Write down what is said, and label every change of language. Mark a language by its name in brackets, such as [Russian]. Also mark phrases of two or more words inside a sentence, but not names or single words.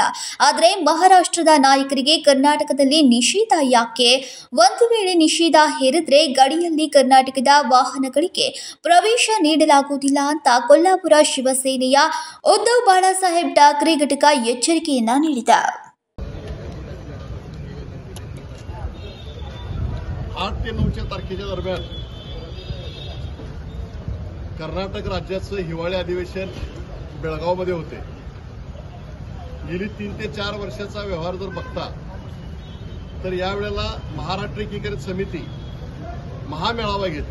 [Kannada] ಆದರೆ ಮಹಾರಾಷ್ಟ್ರದ ನಾಯಕರಿಗೆ ಕರ್ನಾಟಕದಲ್ಲಿ ನಿಷೇಧ ಯಾಕೆ? ಒಂದು ವೇಳೆ ನಿಷೇಧ ಹೇರಿದ್ರೆ ಗಡಿಯಲ್ಲಿ ಕರ್ನಾಟಕದ ವಾಹನಗಳಿಗೆ ಪ್ರವೇಶ ನೀಡಲಾಗುವುದಿಲ್ಲ ಅಂತ ಕೊಲ್ಲಾಪುರ ಶಿವಸೇನೆಯ ಉद्धವ್ ಬಾಳಾಸಾहेब ಠಾಕ್ರೆ ಘಟಕ ಎಚ್ಚರಿಕೆಯನ್ನ ನೀಡಿದೆ. [Marathi] 8 ते 9 तारखेच्या दरम्यान कर्नाटक राज्याचं हिवाळी अधिवेशन बेळगावमध्ये होते. गेली 3 ते 4 वर्षाचा व्यवहार जर बघता तर यावेळेला महाराष्ट्र एकीकरण समिती महामेळावा घेते.